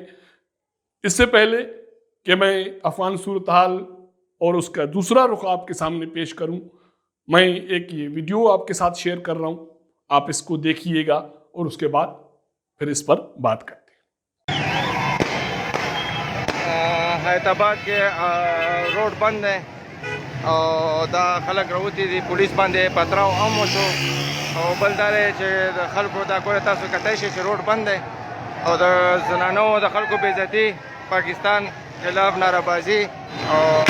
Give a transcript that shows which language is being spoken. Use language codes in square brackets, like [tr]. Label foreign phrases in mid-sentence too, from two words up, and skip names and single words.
[hi] इससे पहले कि मैं अफ़गान सूरत हाल और उसका दूसरा रुख आपके सामने पेश करूं, मैं एक ये वीडियो आपके साथ शेयर कर रहा हूं। आप इसको देखिएगा और उसके बाद फिर इस पर बात करते हैं। हैदराबाद के रोड बंद है और [ps] دا خلک راوتی دي پولیس باندې پتراو هم وشو او بل دا دی چې د خلکو دا ګوره تاسو کتای شئ چې روډ بند دی او د زنانو د خلکو بې عزتي پاکستان خلاف نارهبازي او